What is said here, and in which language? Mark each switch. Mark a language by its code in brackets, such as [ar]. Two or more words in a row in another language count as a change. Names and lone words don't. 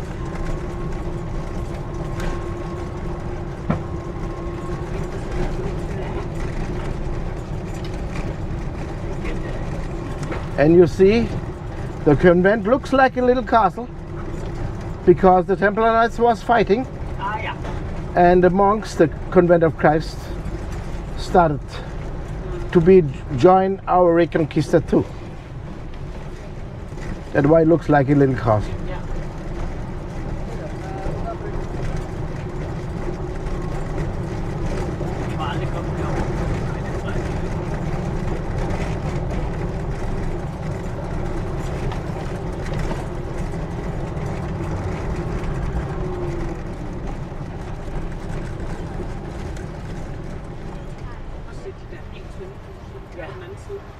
[en] And you see, the convent looks like a little castle because the Templar Knights was fighting, Ah, yeah. and the monks, the Convent of Christ, started to join our Reconquista too. That's why it looks like a little castle. Yeah. [de] Alle kommen her. [da] Og se de der helt tynde huse på den anden side.